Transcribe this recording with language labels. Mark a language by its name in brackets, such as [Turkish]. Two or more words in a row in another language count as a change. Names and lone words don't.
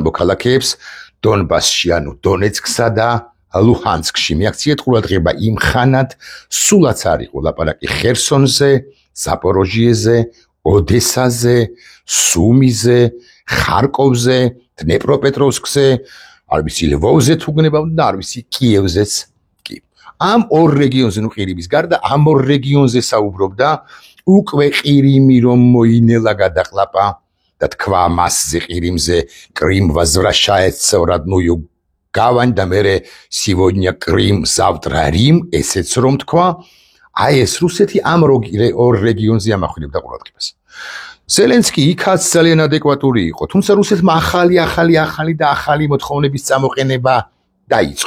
[Georgian] მოქალაქეებს დონბასში ანუ დონეცკსა და ლუჰანსკში მიაქციეთ ყურადღება იმ ხანად სულაც არ იყო ლაპარაკი ხერსონზე ზაპოროჟიეზე ოდესაზე სუმიზე ხარკოვზე დნეპროპეტროვსკზე არ ვიცი ლვოვზე თუ გნებავთ და არ ვიცი კიევზეც კი ამ ორ რეგიონზე ნუ ყირიმის გარდა ამ ორ რეგიონზე საუბრობდა უკვე ყირიმი რომ მოინელა გადაყლაპა და თქვა მასზე ყირიმზე [Russian] Крым возвращается в родную гавань [Georgian] და მერე [Russian] сегодня Крым завтра Рим [Georgian] ესეც რომ თქვა აი ეს რუსეთი ამ ორ რეგიონზე ამახვილებდა ყურადღებას ზელენსკი იქაც ძალიან ადეკვატური იყო, თუმცა რუსეთმა ახალი მოთხოვნების წამოყენება დაიწყო.